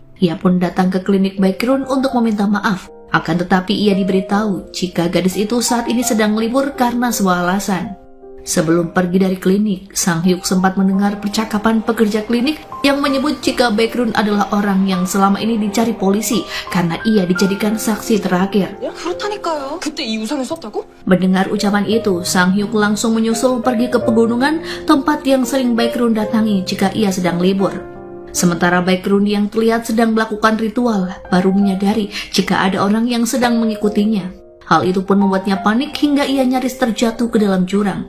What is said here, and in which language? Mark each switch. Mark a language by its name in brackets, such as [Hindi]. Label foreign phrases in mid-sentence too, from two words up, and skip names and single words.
[Indonesian] Ia pun datang ke klinik Baekhyun untuk meminta maaf. Akan tetapi ia diberitahu jika gadis itu saat ini sedang libur karena sebuah alasan. Sebelum pergi dari klinik, Sang Hyuk sempat mendengar percakapan pekerja klinik yang menyebut jika Baekhyun adalah orang yang selama ini dicari polisi karena ia dijadikan saksi terakhir. [Korean] 그렇다니까요. 그때 이 우산을 썼다고? [Indonesian] Mendengar ucapan itu, Sang Hyuk langsung menyusul pergi ke pegunungan, tempat yang sering Baekhyun datangi jika ia sedang libur. Sementara Baekhyun yang terlihat sedang melakukan ritual baru menyadari jika ada orang yang sedang mengikutinya. Hal itu pun membuatnya panik hingga ia nyaris terjatuh ke dalam jurang.